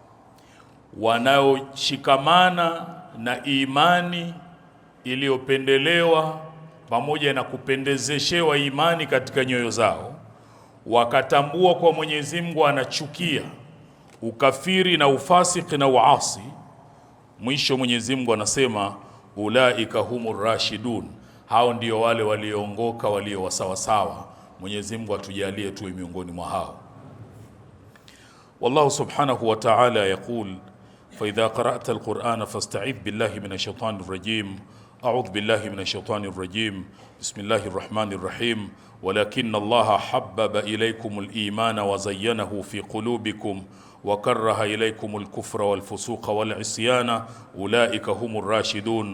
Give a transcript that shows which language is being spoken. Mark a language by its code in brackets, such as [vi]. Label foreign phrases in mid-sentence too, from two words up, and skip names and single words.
[sw] Wanaoshikamana na imani iliyopendelewa pamoja na kupendezeshewa imani katika nyoyo zao, wakatambua kwa Mwenyezi Mungu anachukia ukafiri na ufasik na uasi, mwisho Mwenyezi Mungu anasema [ar] أولئك هم الراشدون, [sw] hao ndio wale walioongoka, walio wasawasawa. Mwenyezi Mungu atujalie tuwe miongoni mwa hao. [ar] والله سبحانه وتعالى يقول فإذا قرأت القرآن فاستعذ بالله من الشيطان الرجيم. أعوذ بالله من الشيطان الرجيم. بسم الله الرحمن الرحيم. ولكن الله حبب إليكم الإيمان وزينه في قلوبكم وكره إليكم الكفر والفسوق والعصيان أولئك هم الراشدون.